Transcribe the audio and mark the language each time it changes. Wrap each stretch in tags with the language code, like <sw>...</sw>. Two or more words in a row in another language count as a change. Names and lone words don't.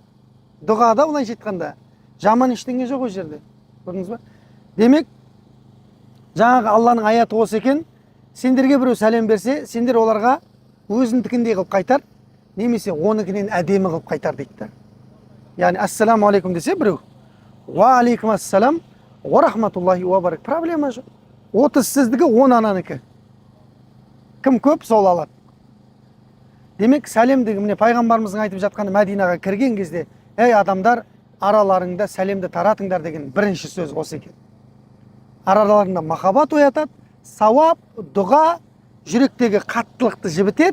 <kk>Дұғада олайша айтқанда жаман ештеңе жоқ ол жерде. Көрдіңіз ба? Демек, жаңағы Алланың аяты осы екен. Сендерге біреу сәлем берсе, сендер оларға өзіндікіндей қылып қайтар, немесе оныкінен әдемі қылып қайтар дейді да. Яғни</kk> <ar>السلام عليكم</ar> <kk>десе біреу,</kk> <ar>وعليكم السلام ورحمة الله وبرك.</ar> <kk>Проблема жоқ. 30 сіздікі, 10 ананыкі. Кім көп, сол алады. Демек, сәлемдігі, міне пайғамбарымыздың айтып жатқаны Мәдинаға кірген кезде, ей адамдар, араларыңда сәлемді таратыңдар деген бірінші сөз осы екен. Араларында махаббат оятады, сауап, дұға, жүректегі қаттылықты жібітеді.</kk>